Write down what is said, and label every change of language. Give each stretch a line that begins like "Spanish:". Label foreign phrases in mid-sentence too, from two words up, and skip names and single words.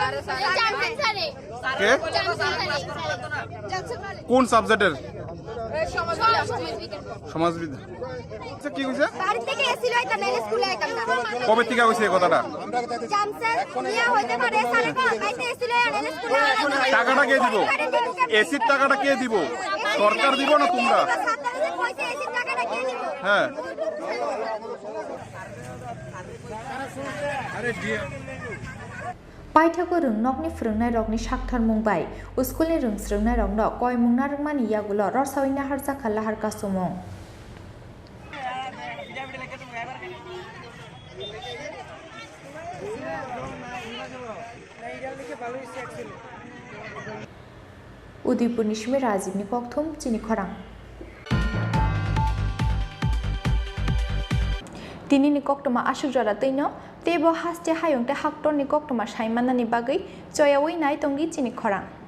Bangla: কে কোন সাবজেক্টের সমাজবিদ্যা কি কইছে বাড়ি থেকে এসি লইতা না স্কুলে আইতাম না কবে থেকে কইছে কথাটা জানছে নিয়া হইতে পারে সালে তো আইতে এসি লই আনে স্কুলে টাকাটা কে দিব এসির টাকাটা কে দিব সরকার দিব না তোমরা কইছে এসির টাকাটা কে দিব হ্যাঁ
Kok Borok: पाइथागो रोंनकनि फोरोंनाय रकनि साखथार मुंबाय स्कुलनि रोंस्रोंनाय रंनो कय मुंना रोंमानि यागुलो रसावै नाहार जाखा लाहार कासुमुं उदयपुरनि सिमे राजीवनि कक्थुम चिनि खरां दिनैनि कक्टमा आसुक जरा तैनो तेबो हास्ते हायंते हाक्टरनि कक्टमा साइमानानि बागै जयावै नाय तंगि चिनि खरां